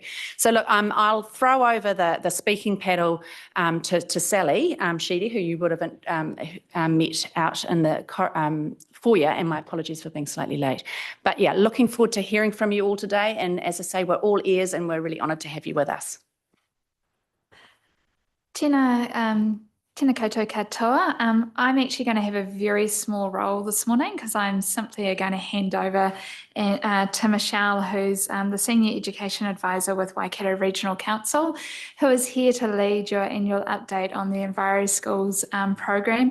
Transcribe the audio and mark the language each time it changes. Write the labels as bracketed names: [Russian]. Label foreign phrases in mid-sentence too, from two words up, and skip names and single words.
[English] So look, I'll throw over the speaking paddle to Sally Sheedy, who you would have met out in the foyer, and my apologies for being slightly late. But yeah, looking forward to hearing from you all today, and as I say, we're all ears and we're really honoured to have you with us. [Māori] Tēnā koutou katoa. [English] I'm actually going to have a very small role this morning because I'm simply going to hand over to Michelle, who's the Senior Education Advisor with Waikato Regional Council, who is here to lead your annual update on the EnviroSchools program.